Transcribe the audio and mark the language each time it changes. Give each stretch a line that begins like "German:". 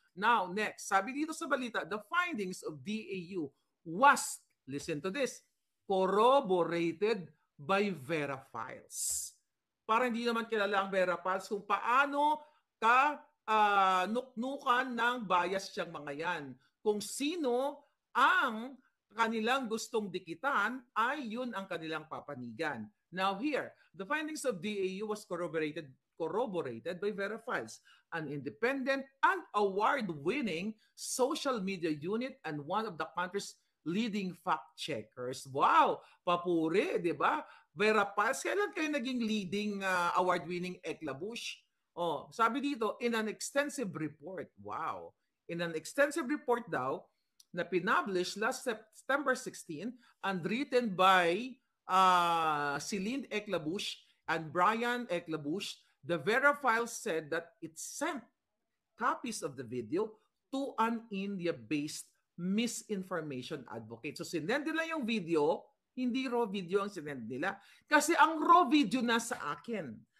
English: Now, next,
Filipino: sabi dito sa balita,
English: the findings of DAU was, listen to this, corroborated by Vera Files.
Filipino: Para hindi naman kilala ang Vera Files kung paano ka nuknukan ng bias siyang mga yan. Kung sino ang kanilang gustong dikitan, ay yun ang kanilang papanigan.
English: Now here, the findings of DAU was corroborated by Vera Files, an independent and award-winning social media unit and one of the country's leading fact checkers. Wow!
Filipino: Papuri, di ba? Vera Files, kailan kayo naging
English: leading award-winning
Filipino: Eklabush?
English: Oh,
Filipino: sabi dito,
English: in an extensive report. Wow. In an extensive report
Filipino: daw na pinublish
English: last September 16 and written by Celine Eklabush and Brian Eklabush, the Vera Files said that it sent copies of the video to an India-based misinformation advocate.
Filipino: So sinend nila yung video, hindi raw video ang sinend nila. Kasi ang raw video nasa akin.